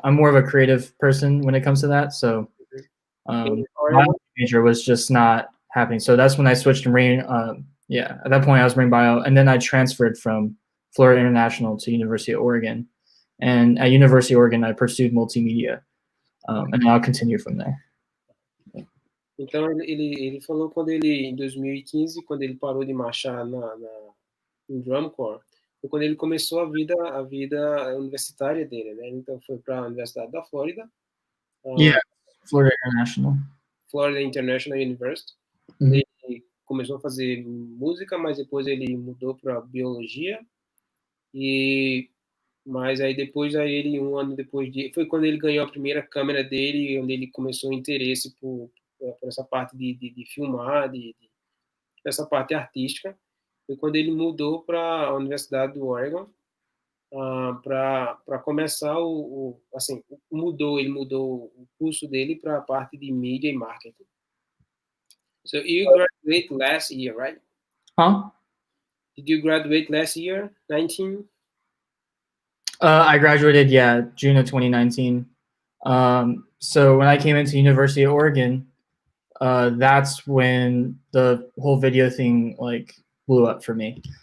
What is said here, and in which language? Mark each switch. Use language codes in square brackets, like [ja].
[en] I'm more of a creative person when it comes to that. So my major was just not happening. So that's when I switched to marine. Yeah, at that point I was marine bio, and then I transferred from Florida International to University of Oregon. And at University of Oregon, I pursued multimedia, and I'll continue from there. [pt] Então ele falou quando ele em 2015, quando ele parou de marchar no drum corps, foi quando ele começou a vida universitária dele, né? Então foi para a Universidade da Flórida. [en] Yeah, Florida International. Florida International University. [pt] Ele começou a fazer música, mas depois ele mudou para biologia. Mas aí depois ele um ano depois foi quando ele ganhou a primeira câmera dele, onde ele começou o interesse por essa parte de filmar, essa parte artística. Foi quando ele mudou para a Universidade do Oregon para começar assim, ele mudou o curso dele para a parte de mídia e marketing. [en] So you graduated last year, right? Huh? Did you graduate last year, 19? I graduated, June of 2019. So when I came into University of Oregon, that's when the whole video thing like blew up for me.